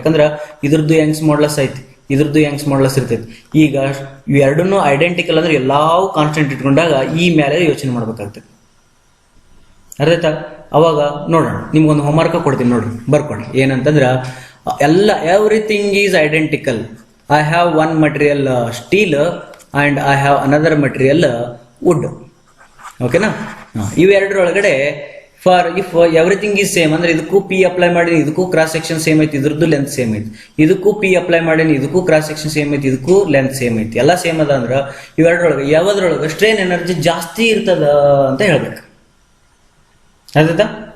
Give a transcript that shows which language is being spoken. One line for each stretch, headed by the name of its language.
Kannada: ಯಾಕಂದ್ರೆ ಇದ್ರದ್ದು Young's modulus ಐತಿ, ಇದ್ರದ್ದು ಯಂಗ್ಸ್ ಮಾಡ್ಲಸ್ ಇರ್ತೈತಿ. ಈಗ ಇವೆರಡನ್ನು ಐಡೆಂಟಿಕಲ್ ಅಂದ್ರೆ ಎಲ್ಲಾವು ಕಾನ್ಸ್ಟೆಂಟ್ ಇಟ್ಕೊಂಡಾಗ ಈ ಮೇಲೆ ಯೋಚನೆ ಮಾಡ್ಬೇಕಾಗ್ತದೆ. ಅರ್ಥಾಯ್ತಾ? ಅವಾಗ ನೋಡೋಣ, ನಿಮ್ಗೊಂದು ಹೋಮ್ವರ್ಕ್ ಕೊಡ್ತೀನಿ, ನೋಡ್ರಿ ಬರ್ಕೊಡ್ರಿ. ಏನಂತಂದ್ರ
English: Everything is identical. I have one material steel and I have another material wood.
Kannada: ಓಕೆನಾ? ಇವೆರಡರೊಳಗಡೆ
English: for if everything is same
Kannada: ಅಂದ್ರೆ ಇದಕ್ಕೂ ಪಿ ಅಪ್ಲೈ ಮಾಡೀನಿ, ಇದಕ್ಕೂ ಕ್ರಾಸ್ ಸೆಕ್ಷನ್ ಸೇಮ್ ಐತಿ, ಇದ್ರದ್ದು ಲೆಂತ್ ಸೇಮ್ ಐತಿ. ಇದಕ್ಕೂ ಪಿ ಅಪ್ಲೈ ಮಾಡೀನಿ, ಇದಕ್ಕೂ ಕ್ರಾಸ್ ಸೆಕ್ಷನ್ ಸೇಮ್ ಐತಿ, ಇದಕ್ಕೂ ಲೆಂತ್ ಸೇಮ್ ಐತಿ, ಎಲ್ಲ ಸೇಮ್ ಅದ ಅಂದ್ರ ಇವೆರಡರೊಳಗೆ ಯಾವ್ದ್ರೊಳಗೆ ಸ್ಟ್ರೇನ್ ಎನರ್ಜಿ ಜಾಸ್ತಿ ಇರ್ತದ ಅಂತ ಹೇಳ್ಬೇಕು. ಆಯ್ತಾ?